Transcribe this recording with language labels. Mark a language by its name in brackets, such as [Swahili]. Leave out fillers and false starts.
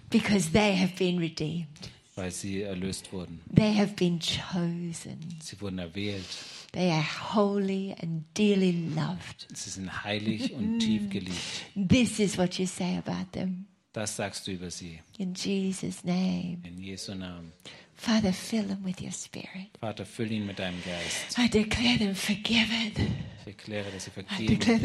[English] Because they have been redeemed. [German] Weil sie erlöst wurden. [English] They have been chosen. [German] Sie wurden erwählt. [English] They are holy and dearly loved. [German] Sie sind heilig und tief geliebt. [English] This is what you say about them. [German] Das sagst du über sie. [English] In Jesus' name. [German] In Jesu Namen. [English] Father, fill them with your spirit. [German] Vater, füll ihn mit deinem Geist. [English] I declare them forgiven. [German] Ich erkläre, dass sie vergeben.